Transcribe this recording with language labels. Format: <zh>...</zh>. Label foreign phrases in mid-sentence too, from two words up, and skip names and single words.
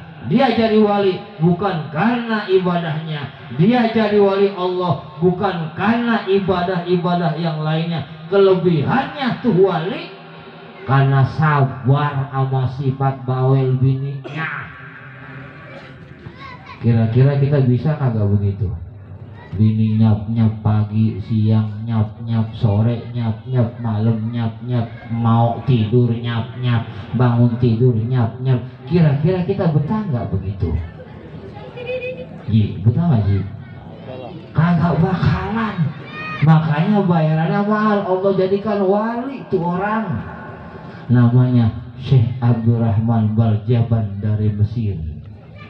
<id>Dia jadi wali bukan karena ibadahnya, dia jadi wali Allah bukan karena ibadah-ibadah yang lainnya. Kelebihannya tuh wali karena sabar sama sifat bawel bininya. Kira-kira kita bisa kagak begitu? Bini nyap-nyap pagi, siang nyap-nyap, sore nyap-nyap, malam nyap-nyap, mau tidur nyap-nyap, bangun tidur nyap-nyap. Kira-kira kita betah nggak begitu? Ji, betah nggak Ji? Kagak bakalan. Makanya bayarannya mahal. Allah jadikan wali tuh orang. Namanya Syekh Abdurrahman Baljaban dari Mesir.</id>